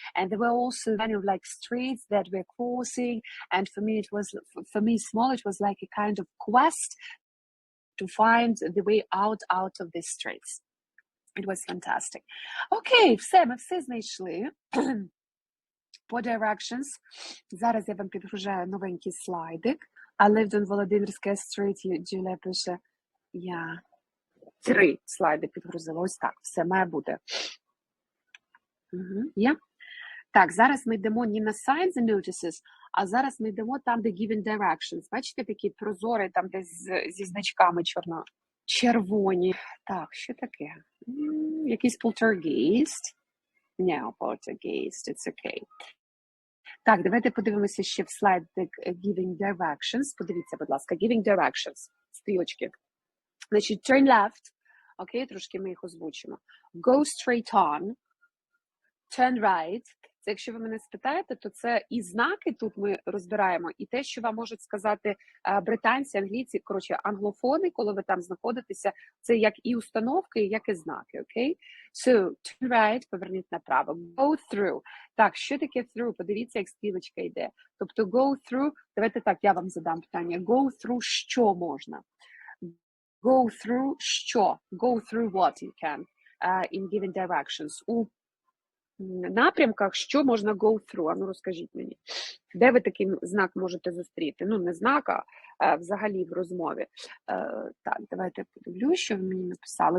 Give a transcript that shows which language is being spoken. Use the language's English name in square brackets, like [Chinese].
[English] And there were also kind of like streets that were crossing, and for me small, it was like a kind of quest to find the way out of these streets. It was fantastic. [Ukrainian] Окей, все, ми все знайшли. По directions. Зараз я вам підгружаю новенький слайдик. [English] I lived on [Ukrainian] Володимирська стріт, Джулія пише. Я 3 слайди підгрузила. Ось так, все має бути. Є? Так, зараз ми йдемо не на [English] signs and notices, [Ukrainian] а зараз ми йдемо там, де given directions. Бачите, такі прозорі, там, де зі значками червоні. Так, що таке? Якийсь [English] poltergeist. No, poltergeist, it's okay. [Ukrainian] Так, давайте подивимося ще в Слайд Giving Directions. Подивіться, будь ласка, Giving Directions, стрілочки. Значить, [English] turn left. [Ukrainian] Окей, трошки ми їх озвучимо. [English] Go straight on. Turn right. [Ukrainian] Це якщо ви мене спитаєте, то це і знаки тут ми розбираємо, і те, що вам можуть сказати британці, англійці, коротше, англофони, коли ви там знаходитеся, це як і установки, як і знаки, окей? [English] So, turn right, [Ukrainian] поверніть направо. [English] Go through. [Ukrainian] Так, що таке through? Подивіться, як стрілочка йде. Тобто [English] go through, [Ukrainian] давайте так, я вам задам питання. [English] Go through [Ukrainian] що можна? [English] Go through [Ukrainian] що? [English] Go through what you can in given directions. [Ukrainian] У напрямках, що можна [English] go through? [Ukrainian] А ну розкажіть мені, де ви такий знак можете зустріти? Ну, не знак, а взагалі в розмові. Так, давайте подивлюсь, що ви мені написали.